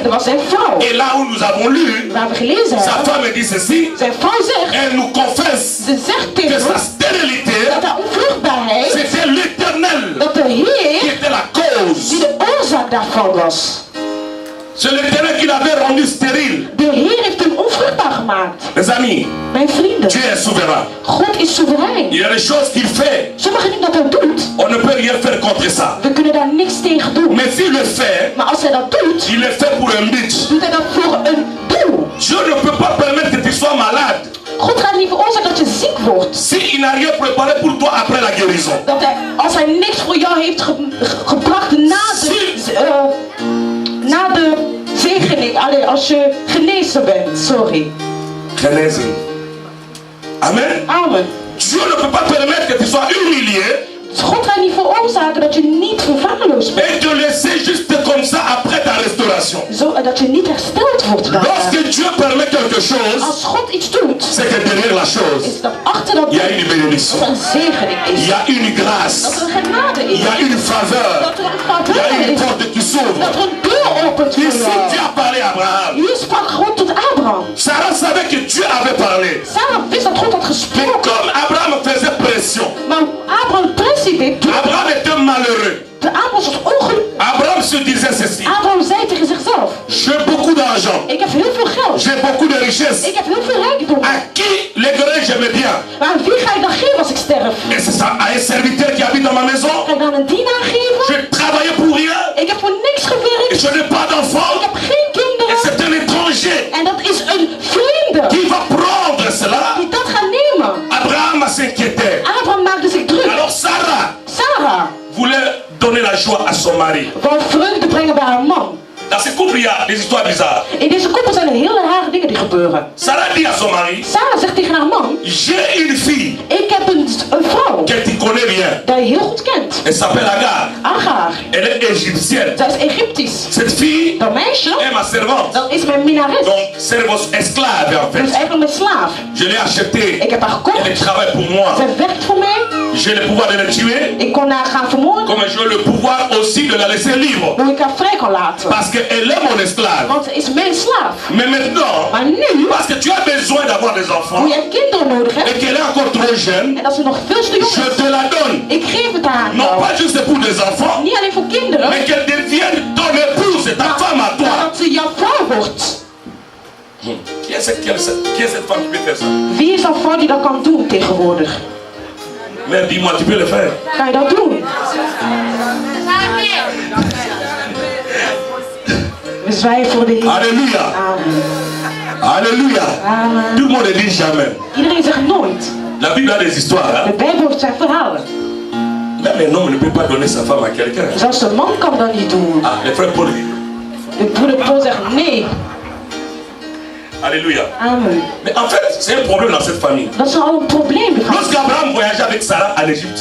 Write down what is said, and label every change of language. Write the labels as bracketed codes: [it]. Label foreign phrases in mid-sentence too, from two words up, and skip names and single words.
[nl] Dat was zijn vrouw. [fr] Et là où nous avons lu, [nl] Waar we gelezen [fr] sa [nl] hebben, [fr] femme dit ceci, [nl] zijn vrouw zegt, [fr] elle nous confesse [nl] ze zegt [fr] que [nl] tegen [fr] sa [nl] ons [fr] stérilité, [nl] dat haar onvruchtbaarheid, [fr] c'était l'Éternel [nl] dat de [fr] qui [nl] Heer [fr] était la cause. [nl] die de oorzaak daarvan was. [fr] C'est l'Éternel qui l'avait rendu stérile. [nl] De Heer heeft hem onvruchtbaar gemaakt. [fr] Les amis, [nl] Mijn vrienden, [fr] Dieu est souverain. [nl] God is soeverein. [fr] Il y a des choses qu'il fait, [nl] Sommige dingen dat hij doet, [fr] on ne peut rien faire contre ça. [nl] we kunnen daar niks tegen doen. [fr] Mais s'il le fait, [nl] Maar als hij dat doet, [fr] il le fait pour un but. [nl] doet hij dat voor een doel. [fr] Dieu ne peut pas permettre que tu sois malade [nl] God gaat niet veroorzaken dat je ziek wordt. [fr] s'il n'a rien préparé pour toi après la guérison. [nl] Dat hij, als hij niks voor jou heeft gebracht na de zegening, alleen als je genezen bent, sorry. [fr] Genèse. Amen. [nl] Amen. [fr] Dieu ne peut pas permettre que tu sois humilié [nl] God gaat niet veroorzaken dat je niet verwaarloosd bent. [fr] et te laisser juste comme ça après ta restauration. [nl] Dat je niet hersteld wordt daarna. [fr] Lorsque Dieu permet quelque chose, [nl] Als God iets doet, [fr] c'est que derrière la chose, [nl] is dat achter dat [fr] il y a une bénédiction, [nl] dat er een zegening [fr] il [nl] is. [fr] y a une [nl] Dat [fr] grâce, [nl] er een genade [fr] il [nl] is. [fr] y a une faveur, [nl] Dat er een [fr] il y a faveur une [nl] is. [fr] porte qui s'ouvre. [nl] Dat er een deur opent voor [fr] Ici, Dieu [nl] jou. [fr] a parlé à Abraham. [nl] Hier sprak God tot Abraham. [fr] Sarah savait que Dieu avait parlé. [nl] Sarah wist dat God had [fr] Mais [nl] gesproken. [fr] comme Abraham faisait pression, [nl] Maar Abraham pressie deed. [fr] Abraham était malheureux. [nl] De Abraham was ongelukkig. [fr] Abraham se disait ceci: [nl] Abraham zei tegen zichzelf: [fr] j'ai beaucoup d'argent, [nl] ik heb heel veel geld. [fr] j'ai beaucoup de richesses. [nl] Ik heb heel veel rijkdom. [fr] À qui léguerai j'aimais bien? [nl] Maar aan wie ga ik dan geven als ik sterf? [fr] Et c'est ça, à un serviteur qui habite dans ma maison. [nl] Ga ik dan een dienaar geven? [fr] Je travaillais pour rien [nl] Ik heb voor niks [fr] et [nl] gewerkt. [fr] je n'ai pas [nl] Ik [fr] d'enfant. [nl] heb geen [fr] Et [nl] kinderen. [fr] c'est un étranger [nl] En dat is een vreemde [fr] qui va prendre cela. [nl] die dat gaat nemen. [fr] Abraham s'inquiétait. [nl] Abraham maakte zich druk. [fr] Alors Sarah [nl] Sarah [fr] voulait donner la joie à son mari. [nl] wou vreugde brengen bij haar man. [fr] Dans ces couples, il y a des histoires bizarres. [nl] In deze koppel zijn er hele rare dingen die gebeuren. [fr] Sarah dit à son mari: [nl] Sarah zegt tegen haar man: [fr] j'ai une fille [nl] ik heb een vrouw [fr] que tu connais bien. [nl] die je heel goed kent. [fr] Elle s'appelle Agar. [nl] Agar. [fr] Elle est égyptienne. [nl] Zij is Egyptisch. [fr] Cette fille [nl] Dat meisje, [fr] est ma servante. [nl] dat is mijn minnares. [fr] Donc, c'est votre esclave en [nl] Dat is [fr] fait. [nl] eigenlijk mijn slaaf. [fr] Je l'ai achetée. [nl] Ik heb haar [fr] Elle [nl] gekocht. [fr] travaille pour moi. [nl] Zij werkt voor mij. [fr] J'ai le pouvoir de la tuer, [nl] Ik kon haar gaan vermoorden. [fr] comme j'ai le pouvoir aussi de la laisser libre. [nl] Hoe ik haar vrij kan laten. [fr] Parce qu'elle est mon esclave. [nl] Want ze is mijn slaaf. [fr] Mais maintenant, [nl] Maar nu, [fr] parce que tu as besoin d'avoir des enfants [nl] hoe jij kinderen nodig [fr] et [nl] hebt. [fr] qu'elle est encore trop jeune, [nl] En dat ze nog veel te jong [fr] je [nl] is. [fr] te la donne. [nl] Ik geef het aan [fr] Non [nl] jou. [fr] pas juste pour des enfants, [nl] Niet alleen voor kinderen. [fr] mais qu'elle devienne ton épouse, ta femme à [nl] Maar [fr] toi. [nl] dat ze jouw vrouw wordt. [fr] Qui est cette femme qui peut faire ça? [nl] Wie is dat vrouw die dat kan doen tegenwoordig? [fr] Mais dis-moi, tu peux le faire. [nl] Kan je dat doen? We zwijgen voor de Heer. [fr] Alléluia. [nl] Amen. [fr] Alléluia. [nl] Amen. [fr] Tout le monde ne dit jamais. [nl] Iedereen zegt nooit. [fr] La Bible a des histoires. [nl] De [fr] Hein? [nl] Bijbel heeft zijn verhalen. [fr] Même un homme ne peut pas donner sa femme à quelqu'un. [nl] Zelfs de man kan dat niet doen. [fr] Ah, le frère Paul dit. [nl] De broeder Paul zegt nee. [fr] Alléluia. [nl] Amen. [fr] Mais en fait, c'est un problème dans cette famille. [nl] Dat is al een probleem. [fr] Lorsqu'Abraham voyageait avec Sarah à l'Égypte,